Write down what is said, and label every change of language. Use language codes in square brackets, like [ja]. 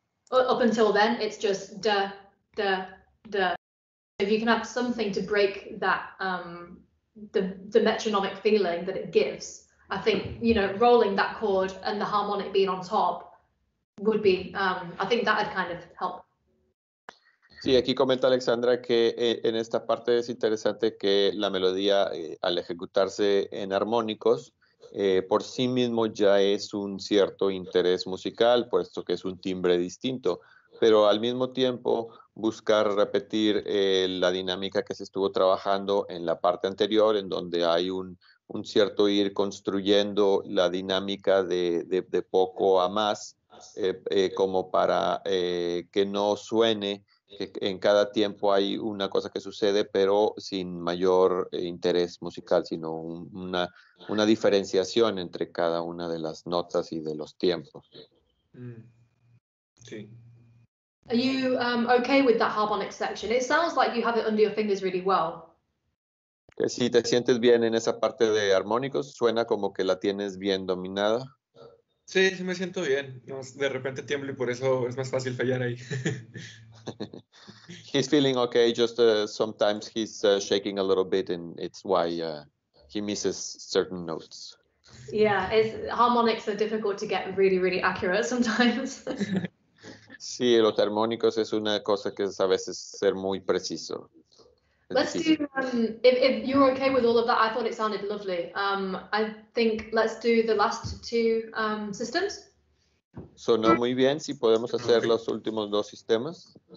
[en] Up until then, it's just da. If you can have something to break that, the metronomic feeling that it gives, I think, you know, rolling that chord and the harmonic being on top would be, I think that would kind of help. [es] Sí, aquí comenta Alexandra que en esta parte es interesante que la melodía, al ejecutarse en armónicos, por sí mismo ya es un cierto interés musical, puesto que es un timbre distinto, pero al mismo tiempo buscar repetir la dinámica que se estuvo trabajando en la parte anterior, en donde hay un cierto ir construyendo la dinámica de poco a más, como para que no suene que en cada tiempo hay una cosa que sucede, pero sin mayor interés musical, sino una diferenciación entre cada una de las notas y de los tiempos. Sí. [en] Are you okay with that harmonic section? It sounds like you have it under your fingers really well. [es] Que si te sientes bien en esa parte de armónicos, suena como que la tienes bien dominada. Sí, sí me siento bien. No, de repente tiemblo y por eso es más fácil fallar ahí. [en] He's feeling okay, just sometimes he's shaking a little bit and it's why he misses certain notes. Yeah, harmonics are difficult to get really, really accurate sometimes. [es] Sí, los armónicos es una cosa que es a veces ser muy preciso. [en] Let's do, if you're okay with all of that, I thought it sounded lovely. I think let's do the last two systems. [es] Sonó muy bien, si podemos hacer los últimos dos sistemas.